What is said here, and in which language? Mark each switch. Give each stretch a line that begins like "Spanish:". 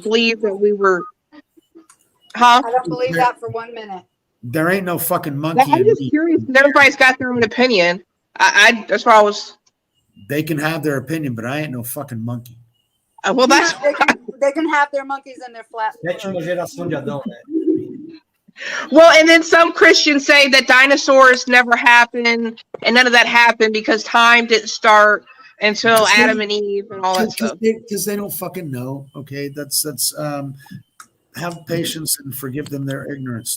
English: believe that we were, huh? I don't believe that for 1 minute. there ain't no fucking monkey I'm in just me. curious because everybody's got their own opinion. That's why I was, They can have their opinion, but I ain't no fucking monkey. well, that's, They can have their monkeys and their flat.
Portuguese: Sétima geração de Adão, né?
English: well, and then some Christians say that dinosaurs never happened and none of that happened because time didn't start until Adam and Eve and all that stuff. Because they don't fucking know. Okay, that's have patience and forgive them their ignorance.